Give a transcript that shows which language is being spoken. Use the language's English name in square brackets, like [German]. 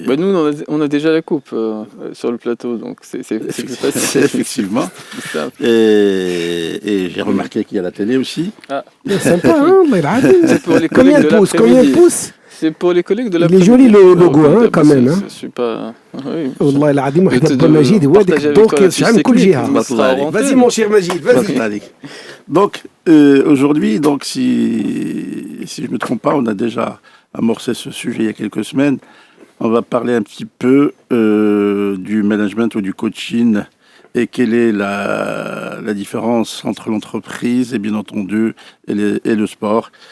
[French] nous, on a déjà la coupe sur le plateau, donc c'est plus facile. Effectivement. Et j'ai remarqué qu'il y a la télé aussi. Ah. C'est sympa, hein. C'est pour les collègues de l'après-midi. Combien de pouces? C'est pour les collègues de l'après-midi. Il est joli le logo, hein, quand même. Je suis pas... [Arabic] والله العظيم واحد Abdelmajid وهذاك الدور كيشعل كل جهة. [French] Vas-y mon cher Majid, vas-y. Donc aujourd'hui, si je me trompe pas, on a déjà amorcé ce sujet il y a quelques semaines. On va parler un petit peu du management ou du coaching et quelle est la différence entre l'entreprise et bien entendu et le sport.